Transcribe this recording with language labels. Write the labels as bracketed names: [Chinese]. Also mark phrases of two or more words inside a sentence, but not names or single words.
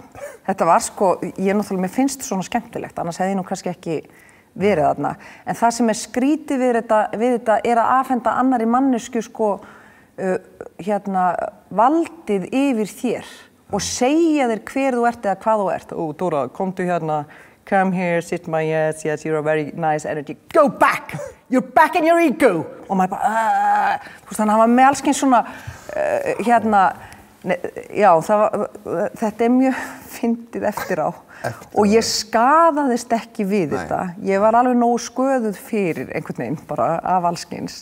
[Icelandic] Þetta var sko, náttúrulega, mér finnst svona skemmtilegt, annars hefði ég nú kannski ekki verið þarna. En það sem skrítið við þetta að afhenda annarri mannesku sko, valdið yfir þér og segja þér hver þú ert eða hvað þú ert. Dóra, komdu hérna, [English] come here, sit my yes, you're a very nice energy. Go back! You're back in your ego! [Icelandic] Og maður bara, þú veist, hann var með alls kyns svona, já, þetta mjög fyndið eftir á. Og ég skaðaðist ekki við þetta. Ég var alveg nógu sköðuð fyrir einhvern veginn, bara af alls kyns.